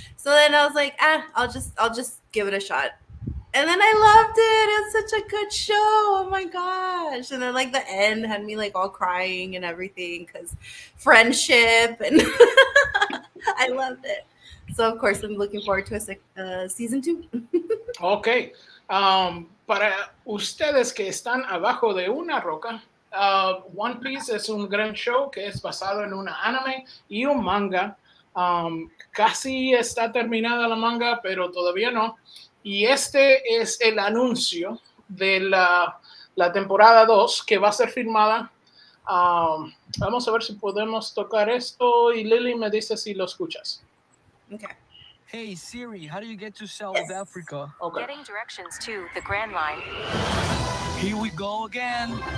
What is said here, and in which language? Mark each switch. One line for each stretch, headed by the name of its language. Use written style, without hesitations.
English: So then I was like, I'll just give it a shot. And then I loved it. It's such a good show. Oh my gosh. And then like the end had me like all crying and everything because friendship and I loved it. So of course I'm looking forward to a season 2. Ok.
Spanish: Para ustedes que están abajo de una roca, One Piece es un gran show que es basado en una anime y un manga. Casi está terminada la manga, pero todavía no. Y este es el anuncio de la temporada 2 que va a ser filmada. Vamos a ver si podemos tocar esto y Lilly me dice si lo escuchas.
English: Okay. Hey Siri, how do you get to South Africa? Okay. Getting directions to the Grand Line. Here we go again.